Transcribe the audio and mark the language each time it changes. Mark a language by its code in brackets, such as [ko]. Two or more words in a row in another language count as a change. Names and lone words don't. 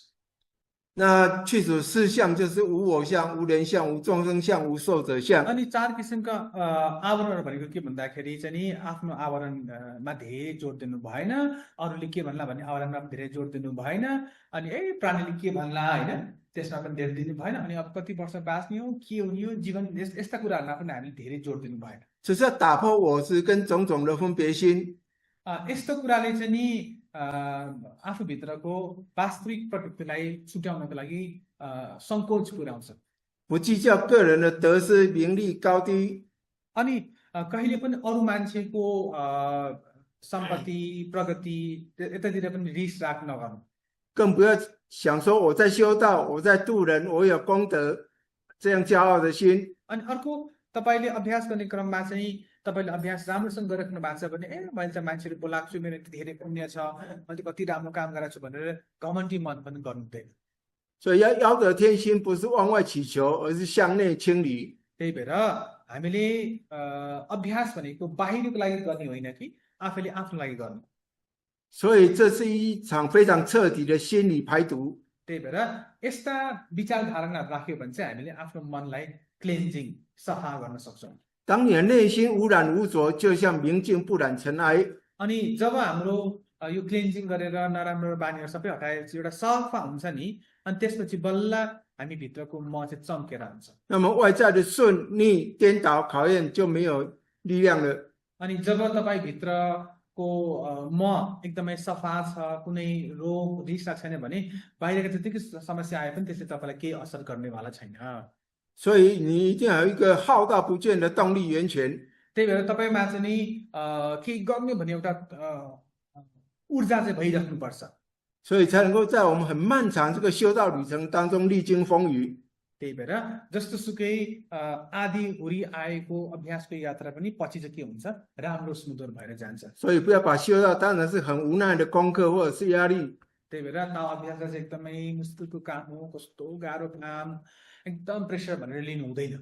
[zh] 那去除四相就是无我相、无人相、无众生相、无寿者相。 [ne] अनि 4 किसिमका आवरणहरू भनेको के भन्दाखेरि चाहिँ नि आफ्नो आवरणमा धेरै जोड दिनु भएन, अरूले के भन्ला भन्ने आवरणमा पनि धेरै जोड दिनु भएन, अनि प्राणीले के भन्ला होइन त्यसमा पनि धेरै दिनु भएन, अनि अब कति वर्ष बाँच्ने हो के हुने हो जीवन यस्ता कुराहरूमा पनि हामीले धेरै जोड दिनु भएन। [zh] 只是要打破我执跟种种的分别心。 [ne] यस्तो कुराले चाहिँ नि आफूभित्रको वास्तविक प्रकृतिलाई छुट्याउनको लागि सङ्कोच पुर्याउँछ। [zh] 不计较个人的得失、名利、高低， [ne] अनि कहिले पनि अरू मान्छेको सम्पत्ति प्रगति यतातिर पनि रिस राग नगर्नु। [zh] 更不要想说我在修道、我在度人、我有功德这样骄傲的心。 [ne] अनि अर्को तपाईँले अभ्यास गर्ने क्रममा चाहिँ तपाईँले अभ्यास राम्रोसँग गरिराख्नु भएको छ भने मैले चाहिँ मान्छेले बोलाएको छु, मेरो यति धेरै पुण्य छ, मैले कति राम्रो काम गरेको छु भनेर घमण्डी मन पनि गर्नु हुँदैन। [zh] 所以要腰得天心，不是往外祈求，而是向内清理。 [ne] त्यही भएर हामीले अभ्यास भनेको बाहिरको लागि गर्ने होइन कि आफैले आफ्नो लागि गर्नु। [zh] 所以这是一场非常彻底的心理排毒。 [ne] त्यही भएर यस्ता विचारधारणाहरू राख्यो भने चाहिँ हामीले आफ्नो मनलाई क्लेन्जिङ सफा गर्न सक्छौँ। [zh] 当你的内心无染无浊，就像明镜不染尘埃。 [ne] अनि जब हाम्रो यो क्लेन्जिङ गरेर नराम्रो बानीहरू सबै हटाएपछि एउटा सफा हुन्छ नि, अनि त्यसपछि बल्ल हामी भित्रको म चाहिँ चम्केर हुन्छ। [zh] 那么外在的顺逆颠倒考验就没有力量了。 [ne] अनि जब तपाईँ भित्रको म एकदमै सफा छ, कुनै रोग रिस छैन भने बाहिरको जतिकै समस्या आए पनि त्यसले तपाईँलाई केही असर गर्नेवाला छैन। [zh] 所以你一定要有一个浩大不倦的动力源泉。 [ne] त्यही भएर तपाईँमा चाहिँ नि केही गर्ने भन्ने एउटा ऊर्जा चाहिँ भइराख्नुपर्छ। [zh] 所以才能够在我们很漫长这个修道旅程当中历经风雨。 [ne] त्यही भएर जस्तोसुकै आदि हुरी आएको अभ्यासको यात्रा पनि पछि चाहिँ के हुन्छ, राम्रो सुन्दर भएर जान्छ। [zh] 所以不要把修道当成是很无奈的功课或者是压力。 [ne] त्यही भएर अभ्यास चाहिँ एकदमै मुस्किलको काम हो, कस्तो गाह्रो काम, एकदम प्रेसर भनेर लिनु हुँदैन।